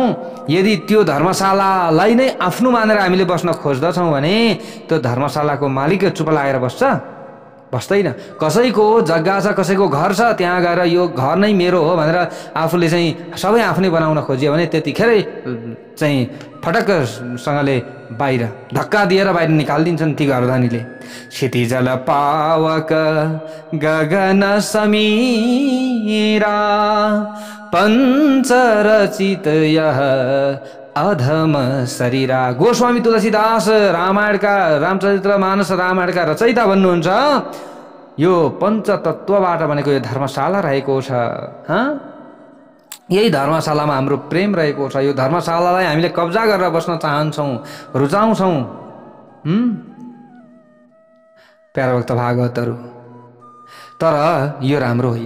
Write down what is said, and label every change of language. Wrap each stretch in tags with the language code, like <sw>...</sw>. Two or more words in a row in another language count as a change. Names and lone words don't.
<ne>यदि त्यो धर्मशालालाई नै आफ्नो मानेर हामीले बस्न खोज्दछौँ भने त्यो धर्मशालाको मालिक चुप लागेर बस्दैन। कसैको जग्गा छ, कसैको घर छ, त्यहाँ गएर यो घर नै मेरो हो भनेर आफूले चाहिँ सबै आफ्नै बनाउन खोजियो भने त्यतिखेरै चाहिँ फटक्कसँगले बाहिर धक्का दिएर बाहिर निकालिदिन्छन् ती घरधनीले।</ne> <awa>क्षितिजल पावक गगन समीरा, पञ्चरचित यह अधम शरीरा।</awa> <ne>गोस्वामी तुलसीदास रामायणका, रामचरित्र मानस रामायणका रचयिता भन्नुहुन्छ, यो पञ्चतत्वबाट बनेको यो धर्मशाला रहेको छ। यही धर्मशालामा हाम्रो प्रेम रहेको छ। यो धर्मशालालाई हामीले कब्जा गरेर बस्न चाहन्छौँ, रुचाउँछौँ। प्यारा भक्त भागवतहरू, तर यो राम्रो होइन।</ne>